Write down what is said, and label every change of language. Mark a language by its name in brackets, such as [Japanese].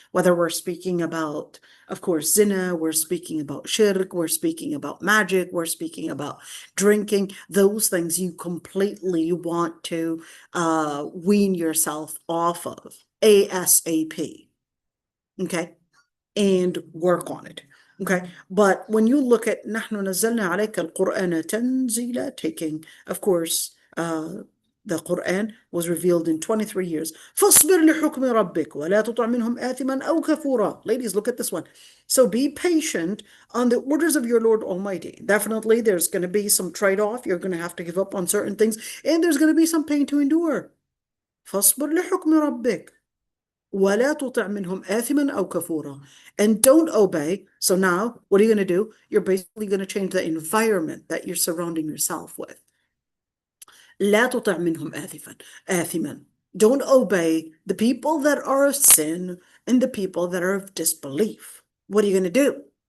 [English] Whether we're speaking about, of course, zina, we're speaking about shirk, we're speaking about magic, we're speaking about drinking, those things you completely want to wean yourself off of ASAP. Okay. And work on it. Okay. But when you look at [Arabic] نحن نزلنا عليك القرآن تنزيلا, [English] taking, of course, the Quran was revealed in 23 years. [Arabic] فاصبر لحكم ربك ولا تطع منهم آثما أو كفورا. [English] Ladies, look at this one. So be patient on the orders of your Lord Almighty. Definitely there's going to be some trade-off. You're going to have to give up on certain things, and there's going to be some pain to endure. [Arabic] فاصبر لحكم ربك ولا تطع منهم آثما أو كفورا. [English] And don't obey. So now, what are you going to do? You're basically going to change the environment that you're surrounding yourself with. [Arabic] لا تطع منهم آثما. [English] Don't obey the people that are of sin and the people that are of disbelief. What are you going to do?